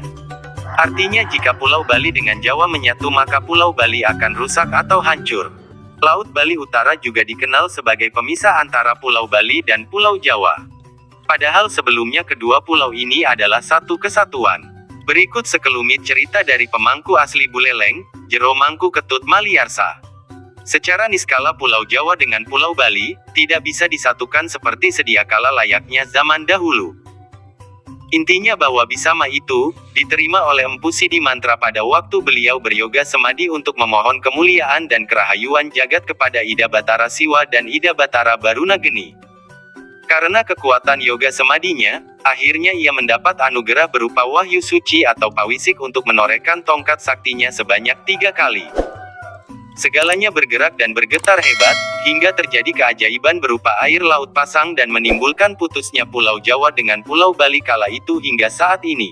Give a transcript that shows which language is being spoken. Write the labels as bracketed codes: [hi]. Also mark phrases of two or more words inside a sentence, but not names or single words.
[id] Artinya jika Pulau Bali dengan Jawa menyatu maka Pulau Bali akan rusak atau hancur. Laut Bali Utara juga dikenal sebagai pemisah antara Pulau Bali dan Pulau Jawa. Padahal sebelumnya kedua pulau ini adalah satu kesatuan. Berikut sekelumit cerita dari pemangku asli Buleleng, Jero Mangku Ketut Maliarsa. Secara niskala Pulau Jawa dengan Pulau Bali, tidak bisa disatukan seperti sedia kala layaknya zaman dahulu. Intinya bahwa Bisama itu, diterima oleh Empu Sidi Mantra pada waktu beliau beryoga semadi untuk memohon kemuliaan dan kerahayuan jagat kepada Ida Batara Siwa dan Ida Batara Barunageni. Karena kekuatan yoga semadinya, akhirnya ia mendapat anugerah berupa wahyu suci atau pawisik untuk menorehkan tongkat saktinya sebanyak 3 kali. Segalanya bergerak dan bergetar hebat, hingga terjadi keajaiban berupa air laut pasang dan menimbulkan putusnya Pulau Jawa dengan Pulau Bali kala itu hingga saat ini.